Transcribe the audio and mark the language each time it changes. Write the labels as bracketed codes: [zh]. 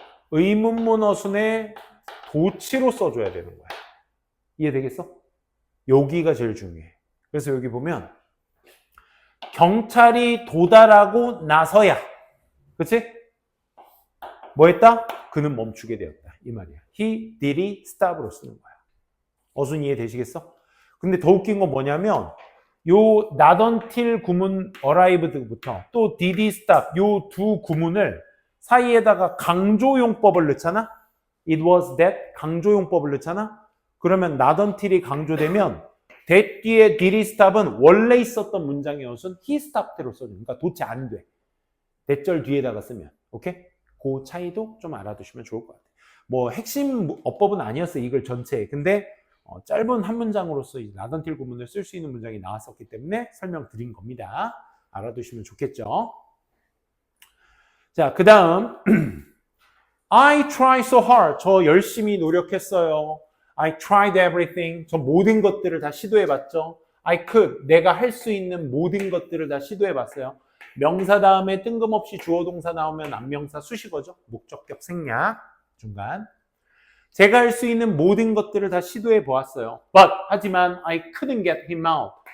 [ko] 의문문 어순에 도치로 써줘야 되는 거야. 이해되겠어? 여기가 제일 중요해. 그래서 여기 보면 경찰이 도달하고 나서야, 그치? 뭐 했다? 그는 멈추게 되었다. 이 말이야. [en] He did it stop으로 [ko] 쓰는 거야. 어순 이해되시겠어? 근데 더 웃긴 건 뭐냐면 요 not until 구문 arrived부터 또 [en] did it stop [ko] 요 두 구문을 사이에다가 강조용법을 넣잖아? It was that 강조용법을 넣잖아? 그러면 not until이 강조되면 that 뒤에 did it stop은 원래 있었던 문장의 어순 [en] he stopped [ko] 로 써줘. 그러니까 도치 안 돼. 대절 뒤에다가 쓰면. 오케이? 그 차이도 좀 알아두시면 좋을 것 같아요. 뭐 핵심 어법은 아니었어요. 이걸 전체에. 근데 짧은 한 문장으로서 이 not until 구문을 쓸 수 있는 문장이 나왔었기 때문에 설명드린 겁니다. 알아두시면 좋겠죠. 자, 그 다음 [en] I tried so hard. [ko] 저 열심히 노력했어요. [en] I tried everything. [ko] 저 모든 것들을 다 시도해봤죠. [en] I could. [ko] 내가 할 수 있는 모든 것들을 다 시도해봤어요. 명사 다음에 뜬금없이 주어 동사 나오면 안명사 수식어죠. 목적격 생략 중간. 제가 할 수 있는 모든 것들을 다 시도해 보았어요. [en] But [ko] 하지만 [en] I couldn't get him out.